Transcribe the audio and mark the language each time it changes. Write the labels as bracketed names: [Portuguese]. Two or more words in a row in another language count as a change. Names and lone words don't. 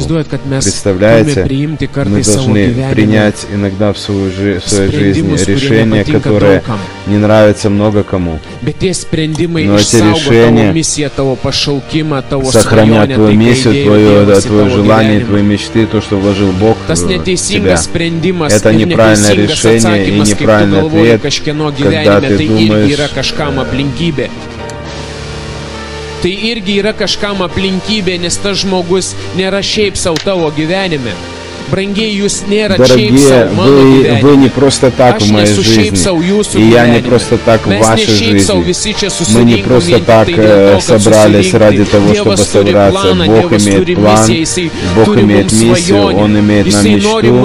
[Russian] Представляете, мы должны принять иногда в своей жизни решения, которые не нравятся много кому. Но эти решения сохранят твою миссию, твое желание, твои мечты, то, что вложил Бог в тебя. Это неправильное решение и неправильный ответ, когда ты думаешь... [Lithuanian] Tai irgi yra kažkam aplinkybė, nes tas žmogus nėra šiaip savo tavo gyvenime. [Russian] Дорогие, вы не просто так в моей жизни, и я не просто так в вашей жизни. Мы не просто так собрались ради того, чтобы собраться. Бог имеет план, Бог имеет миссию, Он имеет нам мечту.